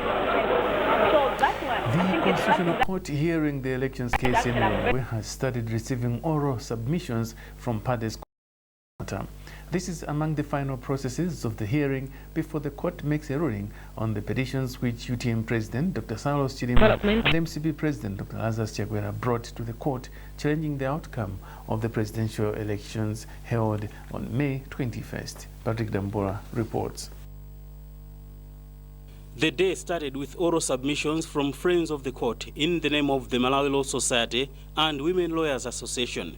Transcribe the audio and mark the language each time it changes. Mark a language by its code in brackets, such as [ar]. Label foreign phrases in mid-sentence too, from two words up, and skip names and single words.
[en] The Constitutional Court hearing the elections case in Lilongwe has started receiving oral submissions from parties. This is among the final processes of the hearing before the court makes a ruling on the petitions which UTM President Dr. Saulos Chilima and MCP President Dr. Lazarus Chakwera brought to the court, challenging the outcome of the presidential elections held on May 21st. Patrick Dambora reports. The day started with oral submissions from friends of the court in the name of the Malawi Law Society and Women Lawyers Association.